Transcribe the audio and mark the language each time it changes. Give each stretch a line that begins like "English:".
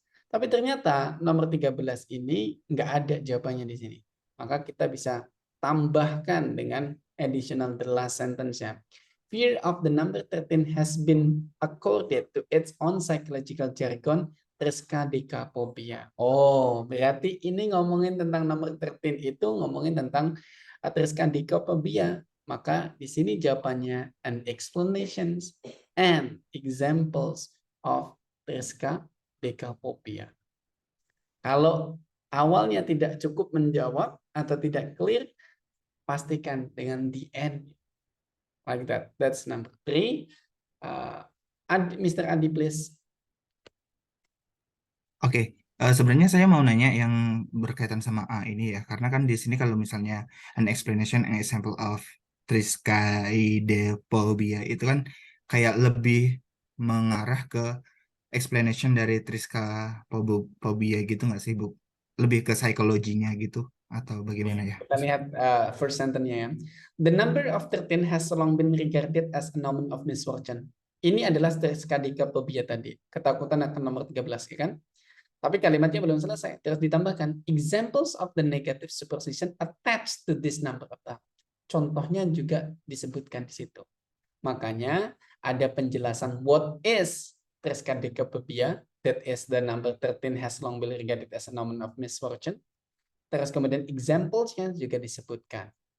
Indonesian: Tapi ternyata nomor 13 ini nggak ada jawabannya di sini. Maka kita bisa tambahkan dengan additional
English: the last sentence-
Indonesian: nya.
English: Fear of the number 13 has been accorded to its own psychological jargon, triskaidekaphobia.
Indonesian: Oh, berarti ini ngomongin tentang nomor 13 itu ngomongin tentang triskaidekaphobia. Maka di sini jawabannya
English: and explanations and examples of triskaidekaphobia.
Indonesian: Kalau awalnya tidak cukup menjawab atau tidak clear, pastikan dengan
English: the end. Like that. That's number 3. Mr. Adi, please.
Indonesian: Oke, sebenarnya saya mau nanya yang berkaitan sama A ini ya, karena kan di sini kalau misalnya
English: an explanation and example of triskaidekaphobia
Indonesian: itu kan kayak lebih mengarah ke explanation dari triskaidekaphobia gitu nggak sih, Bu? Lebih ke psikologinya gitu atau bagaimana ya? Kita lihat
English: first sentence-
Indonesian: nya ya.
English: The number of 13 has long been regarded as an omen of misfortune.
Indonesian: Ini adalah triskaidekaphobia tadi, ketakutan akan nomor 13 ya kan? Tapi kalimatnya belum selesai, terus ditambahkan
English: examples of the negative superstition attached to this number.
Indonesian: Contohnya juga disebutkan di situ. Makanya ada penjelasan
English: what is triskaidekaphobia, that is the number 13 has long been regarded as an omen of misfortune.
Indonesian: Terus kemudian examples-nya juga disebutkan.